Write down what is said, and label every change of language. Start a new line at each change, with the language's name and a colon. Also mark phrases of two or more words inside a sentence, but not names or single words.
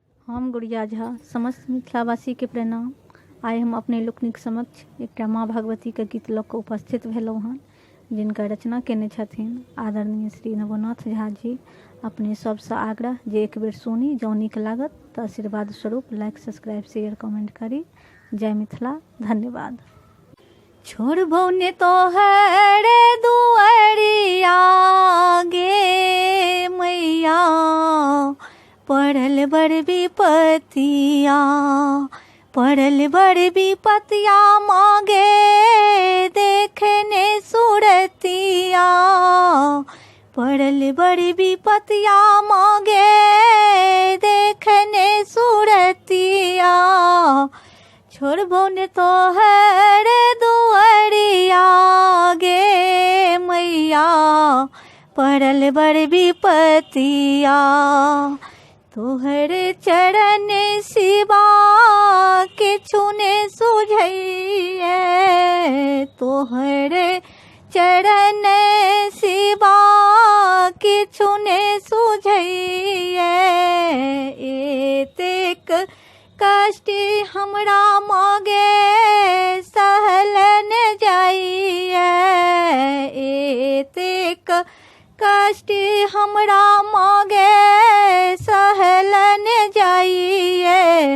Maithili: हम गुड़िया झा समस्त मिथिलावासी के प्रणाम। आइ हम अपने लोकनिक समक्ष एक माँ भगवती के गीत लऽ कऽ उपस्थित भेलहुँ हन, जिनकर रचना केने छथिन आदरणीय श्री नवोनाथ झा जी। अपने सबसँ आग्रह जे एक बेर सुनी, जँ नीक लागत तऽ आशीर्वाद स्वरूप
English: like, subscribe, share, comment
Maithili: करी। जय मिथिला, धन्यवाद। छोड़बौ ने तोहर दुआरिया गे मैया, पड़ल बड़ विपतिया, पड़ल बड़ विपतिया मांगे देखने सूरतिया, पड़ल बड़ विपतिया मांगे देखने सूरतिया। छोड़बौ ने तोहर दुआरिया गे मैया, पड़ल बड़ विपतिया। तोहर चरण सिवा किछु ने सुझैये, तोहर चरण सिवा किछु ने सुझैये। एतेक कष्ट हमरा मांगे सहल न जाइए, एतेक कष्ट हमरा मांगे सहल न जाइए।